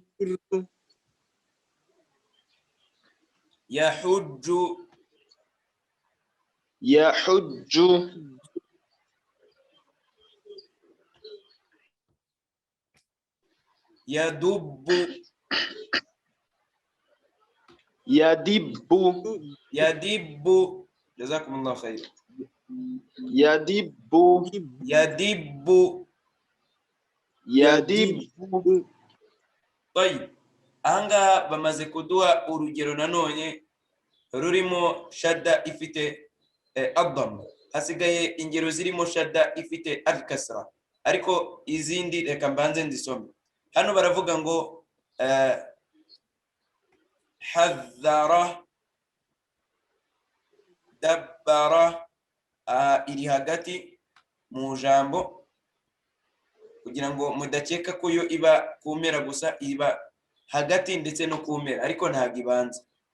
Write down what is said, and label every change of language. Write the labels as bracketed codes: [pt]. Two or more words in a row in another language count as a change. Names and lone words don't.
[ar] yahujju, yahujju, yadubbu, yadibbu, يدب جزاكم الله خير, yadibbu, yadibbu. yadibbu. [rw] Tayib, ahangaha bamaze kuduha urugero nanone rurimo shadda ifite ad-damma. Hasigaye ingero zirimo shadda ifite al-kasra, ariko izindi reka mbanze nzisome. Hano baravuga ngo [ar] حذر دبر, [rw] iri hagati mu jambo kugira ngo mudakeka ko yo iba kumera gusa, iba hagati ndetse no kumera, ariko ntabwo ibanza.